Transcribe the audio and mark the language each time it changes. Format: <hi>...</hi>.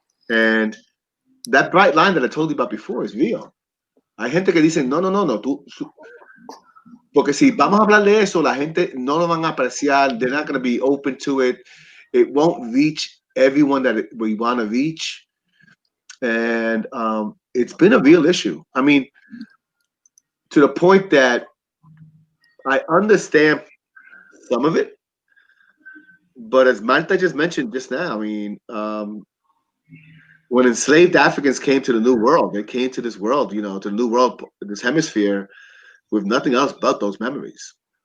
<en>And that bright line that I told you about before is real.</en> <es>Hay gente que dice, no, porque si vamos a hablar de eso, la gente no lo van a apreciar.</es> <en>They're not going to be open to it. It won't reach everyone that we want to reach. And it's been a real issue. I mean, to the point that I understand some of it, but as Marta just mentioned just now, I mean, when enslaved Africans came to the New World, they came to this world, to the New World, this hemisphere, with nothing else but those memories.</en>